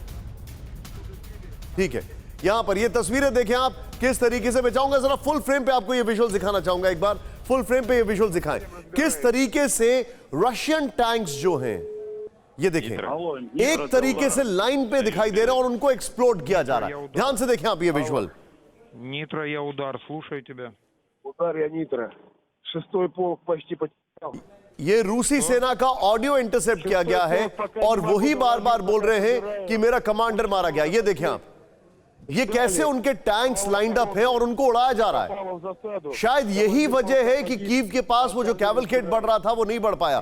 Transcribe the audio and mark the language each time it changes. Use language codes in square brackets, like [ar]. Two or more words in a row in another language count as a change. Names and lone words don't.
[hi] ठीक है, यहां पर ये तस्वीरें देखें आप किस तरीके से। मैं चाहूंगा जरा [en] full frame [hi] पे आपको ये विजुअल दिखाना चाहूंगा। एक बार [en] full frame [hi] पे ये विजुअल दिखाएं किस तरीके से [en] Russian tanks [hi] जो हैं, ये देखें एक तरीके से लाइन पे दिखाई दे रहे हैं और उनको एक्सप्लोड किया जा रहा है। ध्यान से देखें आप ये विजुअल। [ru] Нитро, я удар, слушаю тебя. Удар, я Нитро. 6-й полк почти потерял. [hi] ये रूसी सेना का ऑडियो इंटरसेप्ट किया गया है और वही बार बार बोल रहे हैं कि मेरा कमांडर मारा गया। ये देखें आप, ये कैसे उनके [en] tanks lined up [hi] हैं और उनको उड़ाया जा रहा है। शायद यही वजह है कि कीव के पास वो जो कैवलकेड बढ़ रहा था वो नहीं बढ़ पाया।